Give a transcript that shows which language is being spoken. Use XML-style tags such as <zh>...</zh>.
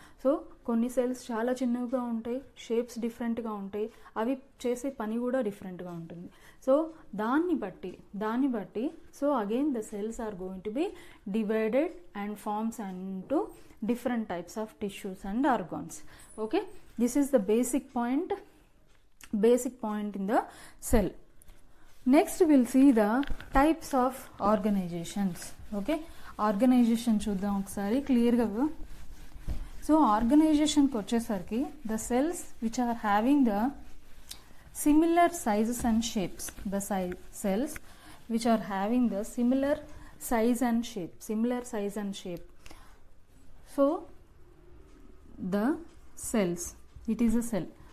<te>So కొన్ని cells చాలా చిన్నవిగా ఉంటాయి, షేప్స్ డిఫరెంట్గా ఉంటాయి, అవి చేసే పని కూడా డిఫరెంట్గా ఉంటుంది. సో దాన్ని బట్టి</te> <en>So again the cells are going to be divided and forms into different types of tissues and organs. Okay, this is the basic point in the cell. Next we'll see the types of organizations.</en> <te>Okay, organization చూద్దాం ఒకసారి క్లియర్గా. So ఆర్గనైజేషన్కి వచ్చేసరికి</te> <en>The cells which are having the similar sizes and shapes, the cells which are having the similar size and shape. So the cells, it is a cell.</en>